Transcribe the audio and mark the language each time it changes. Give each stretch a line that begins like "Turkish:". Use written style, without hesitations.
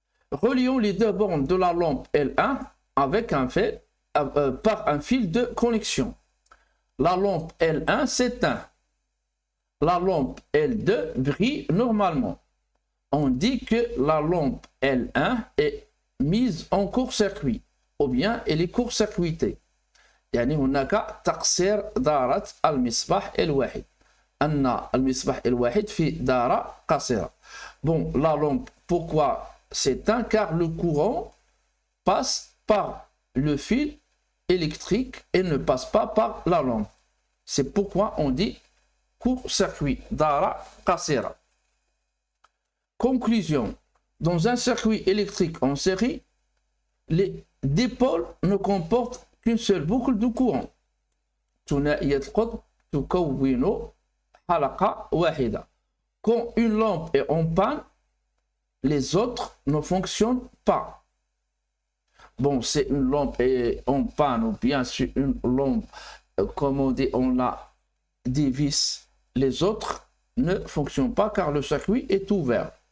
French: Relions les deux bornes de la lampe L1 avec par un fil de connexion. La lampe L1 s'éteint. La lampe L2 brille normalement. On dit que la lampe L1 est mise en court-circuit ou bien elle est court-circuitée.
Arabic: يعني هناك تقصير دارة المصباح الواحد. أن المصباح الواحد في دارة قصيرة.
French: Bon, la lampe, pourquoi s'éteint? Car le courant passe par le fil électrique et ne passe pas par la lampe. C'est pourquoi on dit court-circuit, dara qasira. Conclusion. Dans un circuit électrique en série, les dipôles ne comportent qu'une seule boucle de courant.
Arabic: ثنائية القطب تكون حلقة واحدة.
French: Quand une lampe est en panne, les autres ne fonctionnent pas. Bon, c'est une lampe est en panne ou bien c'est une lampe, comme on dit, on la dévisse. Les autres ne fonctionnent pas car le circuit est ouvert.